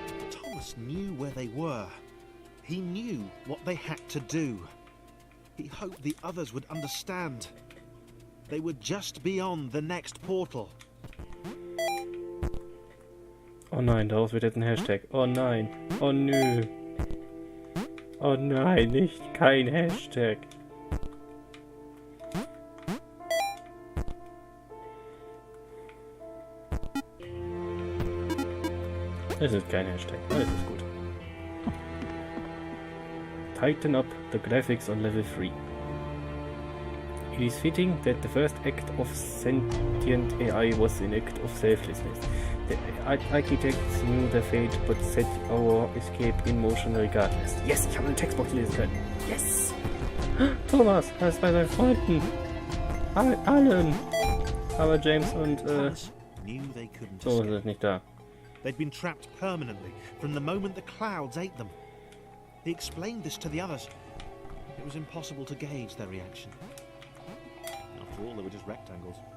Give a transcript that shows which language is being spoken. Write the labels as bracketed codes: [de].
[en] Thomas knew where they were. He knew what they had to do. He hoped the others would understand. They were just beyond the next portal. [de] Oh nein, daraus wird jetzt ein Hashtag. Oh nein. Oh nö. Oh nein, nicht kein Hashtag. Es ist kein Hashtag. Alles ist gut. [en] Tighten up the graphics on level 3. It is fitting that the first act of sentient AI was an act of selflessness. The architects knew the fate, but set our escape in motion regardless. [de] Yes, ich habe eine Textbox lesen können. Yes! Thomas, er ist bei seinen Freunden. Allen. Aber James und [en] Thomas knew they couldn't so escape. [de] ist nicht da. [en] They'd been trapped permanently from the moment the clouds ate them. He explained this to the others. It was impossible to gauge their reaction. After all, they were just rectangles.